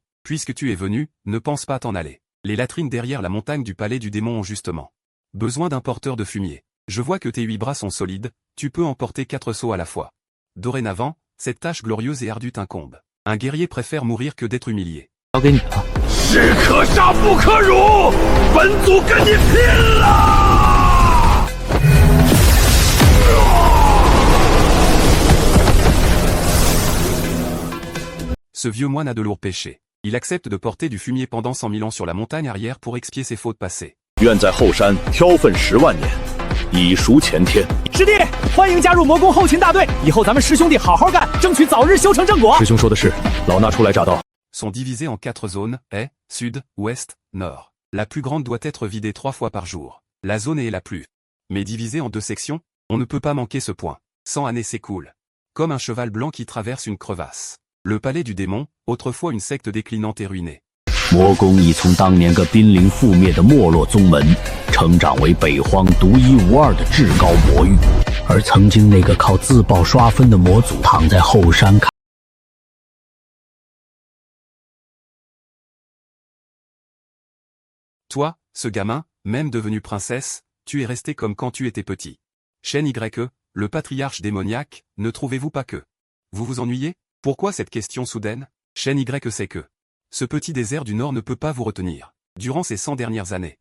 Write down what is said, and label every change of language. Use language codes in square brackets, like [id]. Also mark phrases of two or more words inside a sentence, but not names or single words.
[fr] Puisque tu es venu, ne pense pas t'en aller. Les latrines derrière la montagne du palais du démon ont justement besoin d'un porteur de fumier. Je vois que tes 8 bras sont solides, tu peux emporter 4 seaux à la fois. Dorénavant, cette tâche glorieuse et ardue t'incombe. Un guerrier préfère mourir que d'être humilié. [zh] 交给你了。士可杀不可辱，本族跟你拼了！ [fr] Ce vieux moine a de lourds péchés. Il accepte de porter du fumier pendant 100 000 ans sur la montagne arrière pour expier ses fautes passées. [zh] 愿在后山挑粪10万年，以赎前天。师弟，欢迎加入魔宫后勤大队，以后咱们师兄弟好好干，争取早日修成正果。师兄说的是，老衲初来乍到。 [fr] Sont divisés en 4 zones, est, sud, ouest, nord. La plus grande doit être vidée 3 fois par jour. La zone est la plus. Mais divisée en 2 sections, on ne peut pas manquer ce point. 100 années s'écoulent. Comme un cheval blanc qui traverse une crevasse. Le palais du démon, autrefois une secte déclinante et ruinée. [zh] 魔宫已从当年个濒临覆灭的没落宗门，成长为北荒独一无二的至高魔域，而曾经那个靠自爆刷分的魔祖，躺在后山看。 [fr] Toi, ce gamin, même devenu princesse, tu es resté comme quand tu étais petit. Shen Y, le patriarche démoniaque, ne trouvez-vous pas que vous vous ennuyez? Pourquoi cette question soudaine? Shen Y sait que ce petit désert du Nord ne peut pas vous retenir, durant ces 100 dernières années.